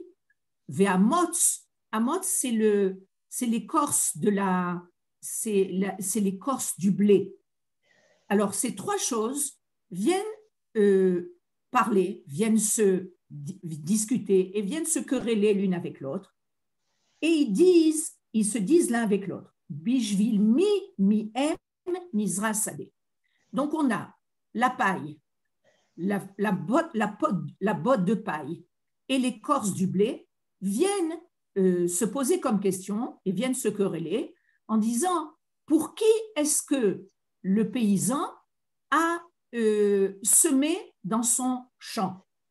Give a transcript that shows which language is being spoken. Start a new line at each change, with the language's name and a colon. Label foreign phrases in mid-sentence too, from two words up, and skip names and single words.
French: Ve'amotz, c'est l'écorce c'est l'écorce du blé. Alors, ces trois choses viennent parler, viennent se discuter et viennent se quereller l'une avec l'autre. Et ils se disent l'un avec l'autre.
Hebrew: בשביל מי עם מזרע שדה.
French: Donc, on a la paille, la botte de paille et l'écorce du blé viennent se poser comme question et viennent se quereller en disant pour qui est-ce que le paysan a semé dans son champ.